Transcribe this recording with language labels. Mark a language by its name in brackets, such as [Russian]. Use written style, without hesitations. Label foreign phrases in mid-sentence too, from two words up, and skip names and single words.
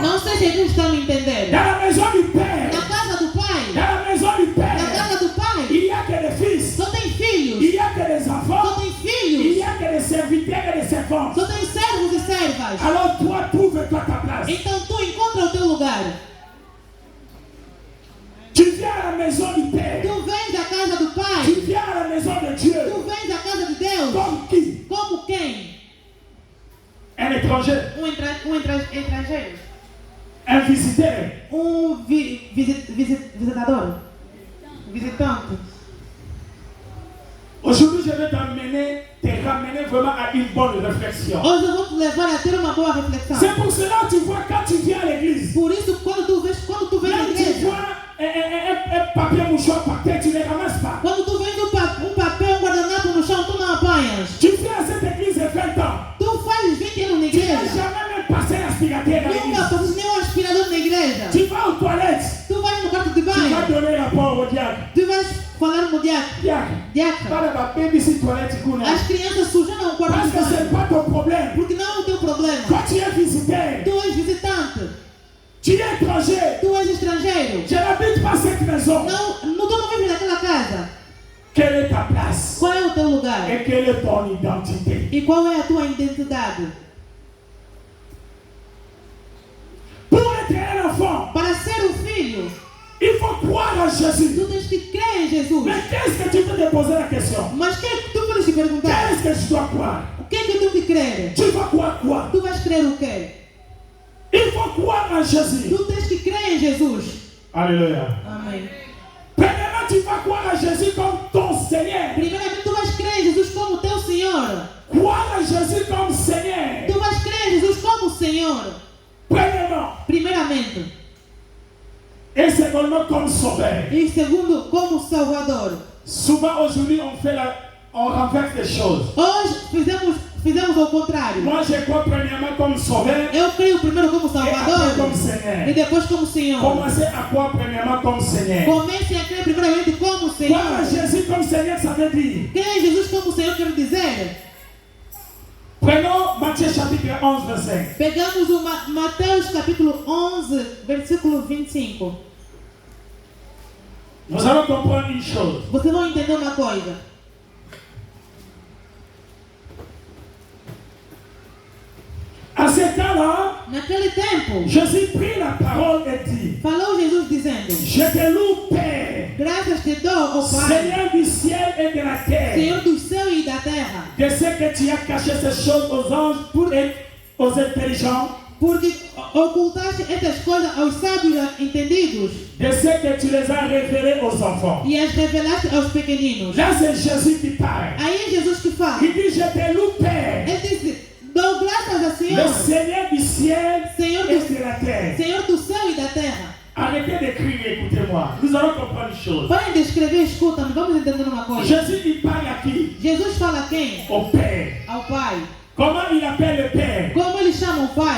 [Portuguese] Não sei se eles estão me entendendo. [French] Dans la maison du Père, [Portuguese] Na casa do [French] dans [Portuguese] pai, [French] la maison du [Portuguese] na [French] Père, [Portuguese] casa do pai, [French] il n'y a que des fils, [Portuguese] só tem filhos, [French] il n'y a que des enfants, [Portuguese] só tem [French] il [Portuguese] filhos, [French] n'y a que des serviteurs et des servantes. [Portuguese] só tem servos e servas. [French] Alors toi, trouve-toi ta place. [Portuguese] Então tu encontra o teu lugar. [French] Tu viens à la maison du Père. [Portuguese] Tu vens à casa do [French] Tu [Portuguese] pai, [French] viens à la maison de Dieu. [Portuguese] tu vens à casa de Deus. [French] Comme qui? [Portuguese] Como quem? [French] Un étranger, [Portuguese] Estrangeiro. [French] un visiteur. [Portuguese] Visitador. Visitante. [French] Aujourd'hui, je vais te ramener vraiment à une bonne réflexion. [Portuguese] Hoje eu vou te levar a ter uma boa reflexão. [French] C'est pour cela que tu vois quand tu viens à l'église, [Portuguese] Por isso, quando tu vens na [French] même tu [Portuguese] igreja, [French] vois un papier mouchoir par terre, tu ne les ramasses pas. [Portuguese] quando tu vês papel, guardanapo no chão, tu não apanhas. [French] Tu viens à cette église de 20 ans. [Portuguese] Tu fazes 20 anos na [French] Tu n'as [Portuguese] igreja. [French] jamais même passé l'aspirateur à [Portuguese] Nunca [French] l'église. [Portuguese] passas nem um aspirador na igreja. [French] Tu vas aux toilettes. [Portuguese] Tu vais no quarto de [French] Tu vas [Portuguese] banho. [French] donner la parole au diable. [Portuguese] Tu vais falar no diácono. [French] Diable, [Portuguese] Diácono. para la baby si toilette kuna. As crianças sujaram o quarto [French] Parce [Portuguese] de [French] que ce n'est [Portuguese] banho. [French] pas ton problème. [Portuguese] Porque não é o teu problema. [French] Quand tu es visiteur, [Portuguese] Tu és visitante. [French] Tu es étranger. [Portuguese] Tu és estrangeiro. [French] Je n'habite pas cette maison. [Portuguese] Tu não vive naquela casa. [French] Quelle est ta place? [Portuguese] Qual é o teu lugar? [French] Et quelle est ton identité? [Portuguese] E qual é a tua identidade? [French] Pour être un enfant, [Portuguese] Para ser um filho, [French] il faut croire en Jésus. [Portuguese] tu tens que crer em Jesus. [French] Mais qu'est-ce que tu peux te poser la question? [Portuguese] Mas o que é que tu podes te perguntar? [French] Qu'est-ce que je dois croire? [Portuguese] O que é que tu te crer? [French] Tu vas croire quoi? [Portuguese] Tu vais crer o quê? [French] Il faut croire en Jésus. [Portuguese] Tu tens que crer em Jesus. [French] Alléluia. [Portuguese] Amém. [French] Premièrement, tu vas croire en Jésus comme ton Seigneur. [Portuguese] Primeiramente, tu vais crer em Jesus como teu Senhor. [French] Croire en Jésus comme Seigneur. [Portuguese] Tu vais crer em Jesus como Senhor. [French] Premièrement. [Portuguese] Primeiramente. [French] Et secondement comme sauveur. [Portuguese] E segundo, como Salvador. [French] Souvent aujourd'hui, on renverse les choses. [Portuguese] Hoje fizemos ao contrário. [French] Moi, je crois premièrement comme sauveur. [Portuguese] Eu creio primeiro como [French] Et après [Portuguese] Salvador [French] comme Seigneur. [Portuguese] e depois como Senhor. [French] Commencez à croire premièrement comme Seigneur. [Portuguese] Comece a crer primeiramente como [French] Croire en [Portuguese] Senhor. [French] Jésus comme Seigneur, ça veut dire. [Portuguese] Crer em Jesus como Senhor quer dizer. [French] Prenons Matthieu chapitre 11, verset 5. [Portuguese] Pegamos o Mateus capítulo 11, versículo 25. [French] Nous allons comprendre une chose. [Portuguese] Vocês vão entender uma coisa. [French] À ce temps-là, [Portuguese] Naquele tempo, [French] Jésus prit la parole et dit, [Portuguese] falou Jesus dizendo: [French] je te loue, Père, [Portuguese] graças te dou, ó Pai, [French] Seigneur du ciel et de la terre, [Portuguese] Senhor do céu e da terra, [French] de ce que tu as caché ces choses aux anges et aux intelligents, [Portuguese] porque ocultaste estas coisas aos sábios entendidos [French] de ce que tu les as révélées aux enfants. [Portuguese] e as revelaste aos pequeninos. [French] Là, c'est Jésus qui parle. [Portuguese] Aí é Jesus que fala. [French] Il dit, je te loue, Père, [Portuguese] Ele disse: dou graças a [French] le [Portuguese] Senhor, [French] Seigneur du ciel [Portuguese] Senhor [French] et [Portuguese] do, [French] de la terre. [Portuguese] Senhor do céu e da terra. [French] Arrêtez d'écrire et écoutez-moi. Nous allons comprendre une chose. [Portuguese] Parem de escrever, escuta-me, vamos entender uma coisa. [French] Jésus, il parle à qui? [Portuguese] Jesus fala a quem? [French] Au Père. [Portuguese] Ao Pai. [French] Comment il appelle le Père? [Portuguese] Como ele chama o Pai?